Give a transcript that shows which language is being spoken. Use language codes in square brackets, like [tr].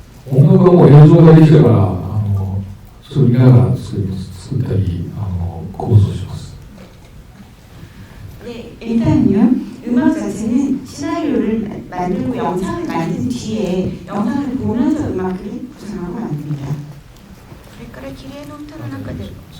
[ja] 音楽はもう映像ができたからそれを見ながら作ったり構想します。 [ko] 네, 일단은요. 음악 자체는 시나리오를 만들고 영상을 만든 뒤에 영상을 보면서 음악을 구상하고 만듭니다. [ja] それから綺麗の歌の中で、